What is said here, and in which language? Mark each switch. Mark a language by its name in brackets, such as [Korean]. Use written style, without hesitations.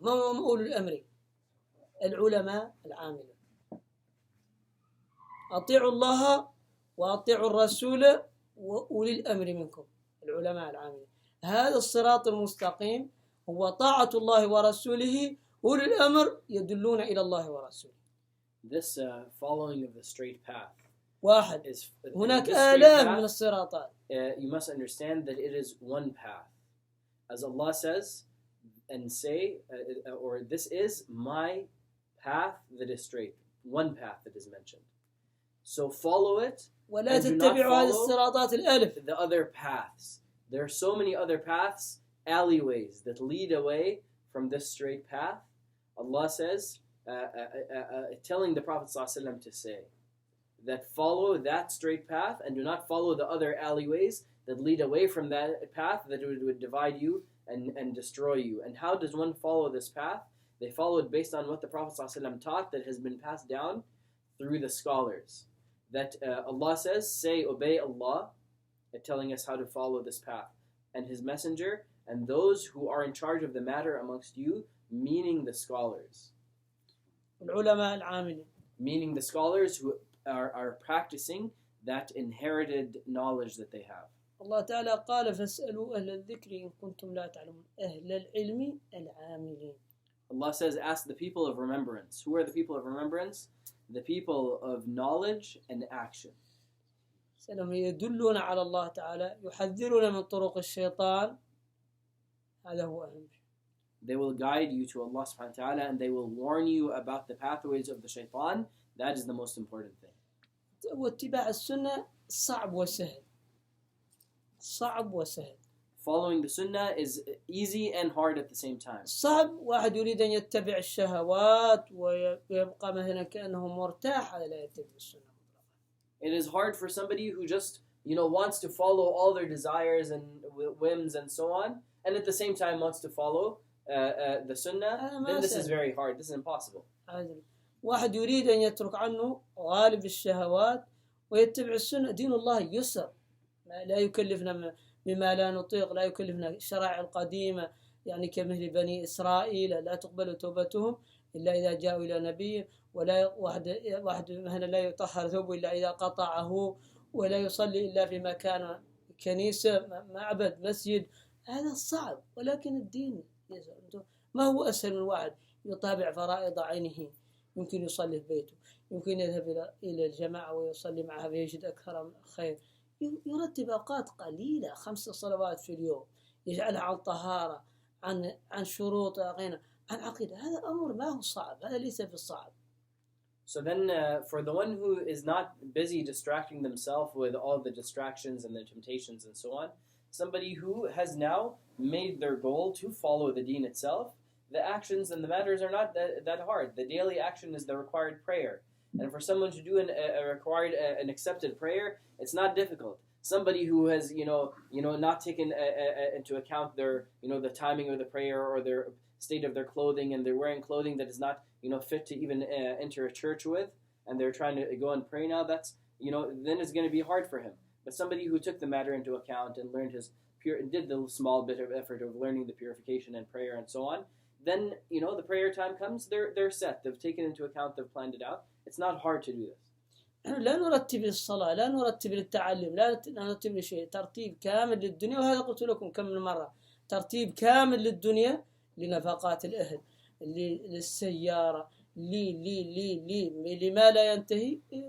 [Arabic] ما هم أولي الأمر؟ العلماء العاملون. أطيعوا الله وأطيعوا الرسول وأولي الأمر منكم، العلماء العاملين. هذا الصراط المستقيم هو طاعة الله ورسوله، أولي الأمر يدلون إلى الله ورسوله. [English] This following of the straight path [Arabic] واحد. [English] is [Arabic] هناك آلاف من الصراطات. [English] You must understand that it is one path. As Allah says and say, or this is my path that is straight. One path that is mentioned. So follow it. [Arabic] ولا تتبعوا هذه الصراطات الألف. [English] The other paths. There are so many other paths, alleyways that lead away from this straight path. Allah says, telling the Prophet ﷺ to say that follow that straight path and do not follow the other alleyways that lead away from that path that would divide you and destroy you. And how does one follow this path? They follow it based on what the Prophet ﷺ taught that has been passed down through the scholars. That Allah says, say, obey Allah, telling us how to follow this path, and His Messenger, and those who are in charge of the matter amongst you, meaning the scholars. [Arabic] العلماء العاملين. [English] Meaning the scholars who are practicing that inherited knowledge that they have. [Arabic] الله تعالى قال فاسألوا أهل الذكر إن كنتم لا تعلمون أهل العلم العاملين. [English] Allah says, ask the people of remembrance. Who are the people of remembrance? The people of knowledge and action. [Arabic] سلام يدلون على الله تعالى يحذرون من طرق الشيطان. هذا هو أهم شيء. [English] They will guide you to Allah subhanahu wa ta'ala and they will warn you about the pathways of the shaitan. That is the most important thing. [Arabic] واتباع السنة صعب وسهل. صعب وسهل. [English] Following the sunnah is easy and hard at the same time. [Arabic] صعب واحد يريد أن يتبع الشهوات ويبقى مثلا كأنه مرتاح هذا لا يتبع السنة. [English] It is hard for somebody who just, wants to follow all their desires and whims and so on, and at the same time wants to follow the sunnah. Then this is very hard. This is impossible. [Arabic] واحد يريد أن يترك عنه غالب الشهوات ويتبع السنة. دين الله يسر، لا يكلفنا بما لا نطيق، لا يكلفنا الشرائع القديمة يعني كمثل بني إسرائيل لا تقبل توبتهم إلا إذا جاءوا إلى نبي، ولا واحد مثلا لا يطهر ثوبه إلا إذا قطعه، ولا يصلي إلا في مكان كنيسة معبد مسجد. هذا صعب، ولكن الدين يسر. ما هو أسهل من واحد يتابع فرائض عينه، يمكن يصلي في بيته، يمكن يذهب إلى الجماعة ويصلي معها فيجد أكثر خير، يرتب أوقات قليلة 5 صلوات في اليوم، يجعلها عن طهارة، عن شروط عن عقيدة. هذا أمر ما هو صعب، هذا ليس بالصعب. [English] So then for the one who is not busy distracting themselves with all the distractions and the temptations and so on, somebody who has now made their goal to follow the deen itself, the actions and the matters are not that hard. The daily action is the required prayer. And for someone to do an accepted prayer, it's not difficult. Somebody who has, not taken into account their, the timing of the prayer or their state of their clothing, and they're wearing clothing that is not, fit to even enter a church with, and they're trying to go and pray now, that's, then it's going to be hard for him. But somebody who took the matter into account and learned did the small bit of effort of learning the purification and prayer and so on, then, the prayer time comes, they're set. They've taken into account, they've planned it out. It's not hard to do this. [Arabic] لا نرتب للصلاة، لا نرتب للتعلم، لا نرتب لشيء. ترتيب كامل للدنيا، وهذا قلت لكم كم من مرة. ترتيب كامل للدنيا، لنفقات الأهل، للسيارة، لما لا ينتهي،